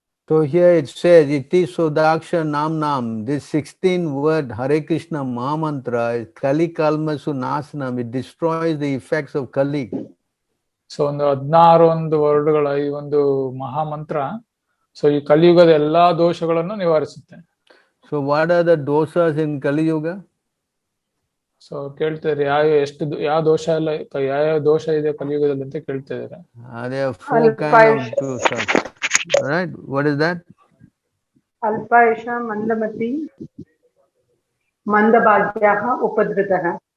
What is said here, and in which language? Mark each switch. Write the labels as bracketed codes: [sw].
[en] So here it says, [sa] Iti Sodaksha Nam Nam. [en] This 16 word Hare Krishna Mahamantra is [sa] Kali Kalmasu Nasanam. [en] It destroys the effects of Kali. [kn] So ಒಂದು 16 ವರ್ಡ್ಗಳ ಈ ಒಂದು ಮಹಾಮಂತ್ರ so ಈ ಕಲಿಯುಗದ ಎಲ್ಲಾ ದೋಷಗಳನ್ನು ನಿವಾರಿಸುತ್ತೆ. [en] So what are the dosas in Kali Yuga? [kn] So ಕೇಳ್ತಾರೆ ಯಾವ ದೋಷ ಎಲ್ಲ ಯಾವ ದೋಷ ಇದೆ ಕಲಿಯುಗದಲ್ಲಿ ಅಂತ ಕೇಳ್ತಾ ಇದ್ದಾರೆ. [en] There are 4 kind of dosas. Right? What is that? [sa] Alpaisha, Mandamati, Mandabhagyaha, Upadritaha.